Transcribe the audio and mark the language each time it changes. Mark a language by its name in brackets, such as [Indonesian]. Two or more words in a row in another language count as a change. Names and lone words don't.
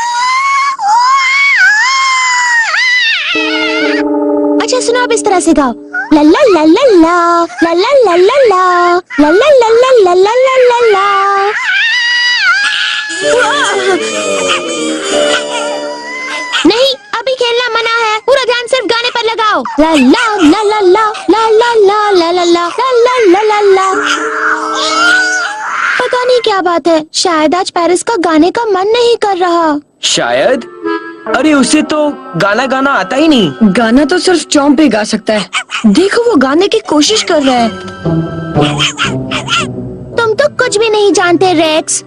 [Hindi] अच्छा सुनो, अब इस तरह से गाओ, ला ला ला ला ला ला ला ला ला ला ला ला ला ला ला ला ला ला। नहीं, अभी खेलना मना है। पूरा ध्यान सिर्फ गाने पर लगाओ। ला ला ला ला ला ला ला ला ला ला ला ला ला ला ला। पता नहीं क्या बात है, शायद आज पेरिस का गाने का मन नहीं कर रहा। शायद? अरे उसे तो गाना गाना आता ही नहीं। गाना तो सिर्फ चौंप पे गा सकता है। देखो वो गाने की कोशिश कर रहा है। तुम तो कुछ भी नहीं जानते रेक्स।